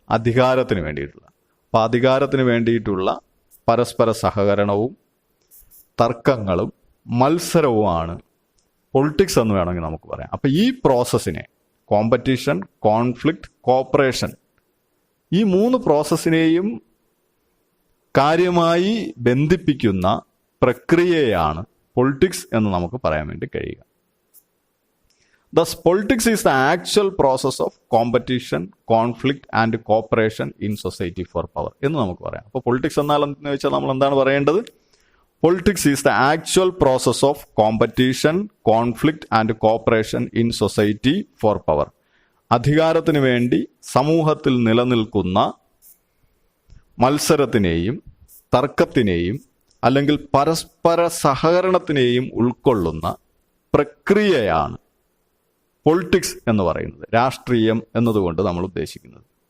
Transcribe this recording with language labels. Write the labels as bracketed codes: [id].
[ml] അധികാരത്തിന് വേണ്ടിയിട്ടുള്ള. അപ്പം അധികാരത്തിന് വേണ്ടിയിട്ടുള്ള പരസ്പര സഹകരണവും തർക്കങ്ങളും മത്സരവുമാണ് പൊളിറ്റിക്സ് എന്ന് വേണമെങ്കിൽ നമുക്ക് പറയാം. അപ്പം ഈ പ്രോസസ്സിനെ, കോമ്പറ്റീഷൻ, കോൺഫ്ലിക്റ്റ്, കോപ്പറേഷൻ, ഈ മൂന്ന് പ്രോസസ്സിനെയും കാര്യമായി ബന്ധിപ്പിക്കുന്ന പ്രക്രിയയാണ് പൊളിറ്റിക്സ് എന്ന് നമുക്ക് പറയാൻ വേണ്ടി കഴിയുക. [en] Thus, politics is the actual process of competition, conflict and cooperation in society for power [ml] എന്ന് നമുക്ക് പറയാം. അപ്പോൾ പൊളിറ്റിക്സ് എന്നാൽ എന്ന് വെച്ചാൽ നമ്മൾ എന്താണ് പറയേണ്ടത്? [en] Politics is the actual process of competition, conflict and cooperation in society for power. [ml] അധികാരത്തിന് വേണ്ടി സമൂഹത്തിൽ നിലനിൽക്കുന്ന മത്സരത്തിനെയും തർക്കത്തിനെയും അല്ലെങ്കിൽ പരസ്പര സഹകരണത്തിനെയും ഉൾക്കൊള്ളുന്ന പ്രക്രിയയാണ് പൊളിറ്റിക്സ് എന്ന് പറയുന്നത്, രാഷ്ട്രീയം എന്നതുകൊണ്ട് നമ്മൾ ഉദ്ദേശിക്കുന്നത്.